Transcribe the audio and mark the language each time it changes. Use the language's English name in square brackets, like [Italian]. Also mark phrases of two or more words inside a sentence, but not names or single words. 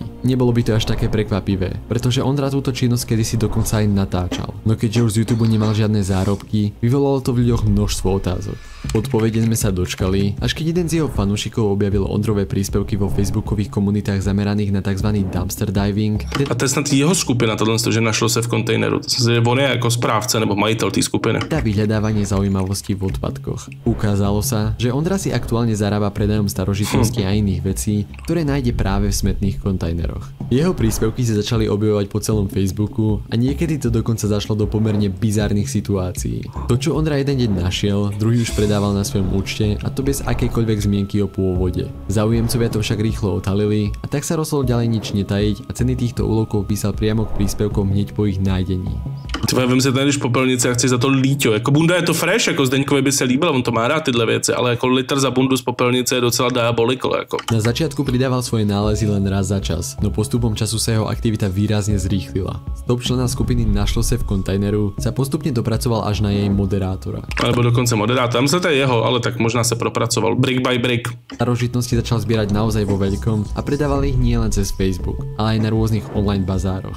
[Slovak] Nebolo by to až také prekvapivé, pretože Ondra túto činnosť kedysi dokonca aj natáčal. No keďže už z YouTube nemal žiadne zárobky, vyvolalo to v ľuďoch množstvo otázok. Odpovede sme sa dočkali, až keď jeden z jeho fanúšikov objavil Ondrové príspevky vo facebookových komunitách zameraných na tzv. [English] Dumpster diving. [Czech] A to je snad jeho skupina, tohle, že našlo se v kontejneru. On je jako správce nebo majitel té skupiny. [Slovak] Tá vyhľadávanie zaujímavostí v odpadkoch. Ukázalo sa, že Ondra si aktuálne zarába predajom starožitností a iných vecí, ktoré nájde práve v smetných kontajneroch. Jeho príspevky sa začali objavovať po celom Facebooku a niekedy to dokonca zašlo do pomerne bizarných situácií. To, čo Ondra jeden deň našiel, druhý už predával na svojom účte a to bez akejkoľvek zmienky o pôvode. Záujemcovia to však rýchlo otalili a tak sa rozhodol ďalej nič netajiť a ceny týchto úlovkov písal priamo k príspevkom hneď po ich nájdení. [Czech] Tvoje vem se tady popelnice a chci za to líťo. Jako bunda je to fresh, jako Zdeňkovi by se líbilo, on to má rád tyhle věci, ale jako litr za bundu z popelnice je docela diabolikl. Jako. [Slovak] Na začiatku pridával svoje nálezy len raz za čas, no postupom času sa jeho aktivita výrazne zrýchlila. Z top člena skupiny Našlo se v kontajneru sa postupne dopracoval až na jej moderátora. [Czech] Alebo dokonce moderátor, myslím, to je jeho, ale tak možná sa propracoval [English] brick by brick. [Slovak] Starožitnosti začal zbierať naozaj vo veľkom a predával ich nielen cez Facebook, ale aj na rôznych online bazároch.